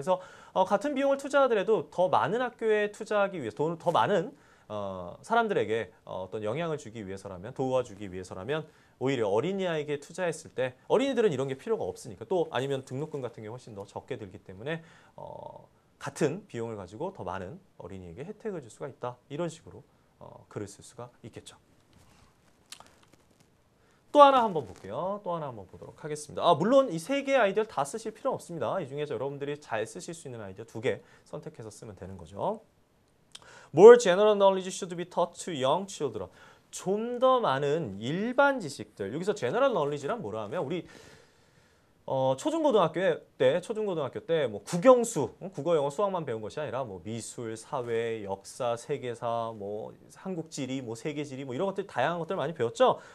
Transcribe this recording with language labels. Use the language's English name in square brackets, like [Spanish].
[Korean] 그래서 같은 비용을 투자하더라도 더 많은 학교에 투자하기 위해서 돈을 더 많은 사람들에게 어떤 영향을 주기 위해서라면 도와주기 위해서라면 오히려 어린이에게 투자했을 때 어린이들은 이런 게 필요가 없으니까 또 아니면 등록금 같은 게 훨씬 더 적게 들기 때문에 같은 비용을 가지고 더 많은 어린이에게 혜택을 줄 수가 있다. 이런 식으로 글을 쓸 수가 있겠죠. 또 하나 한번 볼게요. 또 하나 한번 보도록 하겠습니다. 물론 이 세 개의 아이디어를 다 쓰실 필요는 없습니다. 이 중에서 여러분들이 잘 쓰실 수 있는 아이디어 2개 선택해서 쓰면 되는 거죠. [English] More general knowledge should be taught to young children. [Korean] 좀 더 많은 일반 지식들. 여기서 general knowledge란 뭐라 하면 우리 초중고등학교 때 뭐 국영수, 국어, 영어, 수학만 배운 것이 아니라 뭐 미술, 사회, 역사, 세계사, 뭐 한국지리, 뭐 세계지리 뭐 이런 것들 다양한 것들 많이 배웠죠.